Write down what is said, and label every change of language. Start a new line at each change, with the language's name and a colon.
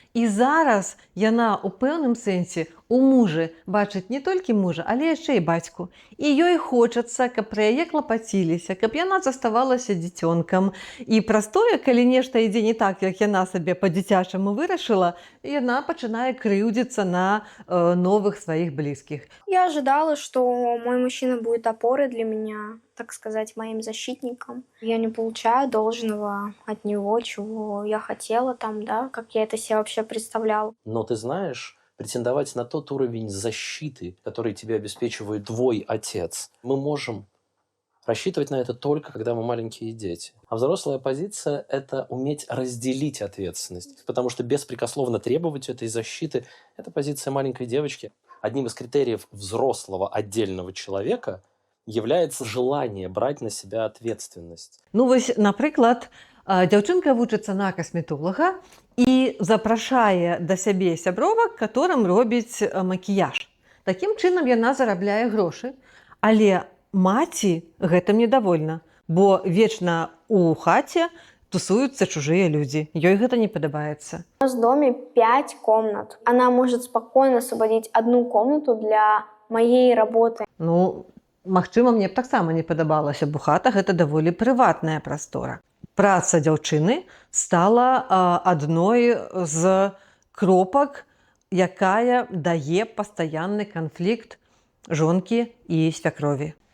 Belarusian: І зараз яна ў пэўным сэнсе у мужы бачыць не толькі мужа, але яшчэ і бацьку. І ёй хочацца, каб пра яе клапаціліся, каб яна заставалася дзіцёнкам. І праз тое, калі нешта ідзе не так, як яна сабе па-дзіцячаму вырашыла, яна пачынае крыўдзіцца на новых сваіх блізкіх.
Russian: Я ожидала, что мой мужчина будет опорой для меня, так сказать, моим защитником. Я не получаю должного от него, чего я хотела там, да, как я это себе вообще представляла. Но ты знаешь, претендовать на тот уровень защиты, который тебе обеспечивает твой отец, мы можем рассчитывать на это только, когда мы маленькие дети. А взрослая позиция – это уметь разделить ответственность, потому что беспрекословно требовать этой защиты – это позиция маленькой девочки. Одним из критериев взрослого отдельного человека является желание брать на себя ответственность.
Belarusian: Ну вось, напрыклад, дзяўчынка вучыцца на касметолага і запрашае да сябе сябровак, которым робіць макіяж. Такім чынам яна зарабляе грошы, але маці гэтым недовольна, бо вечна ў хаце
Russian: тусуются чужие люди.
Belarusian: Ёй гэта не падабаецца.
Russian: У нас в доме 5 комнат. Она может спокойно освободить одну комнату для моей работы.
Belarusian: Ну, магчыма, мне б таксама не падабалася, бо хата гэта даволі прыватная прастора. Праца дзяўчыны стала адной з кропак, якая дае пастаянны канфлікт жонкі і свякрові.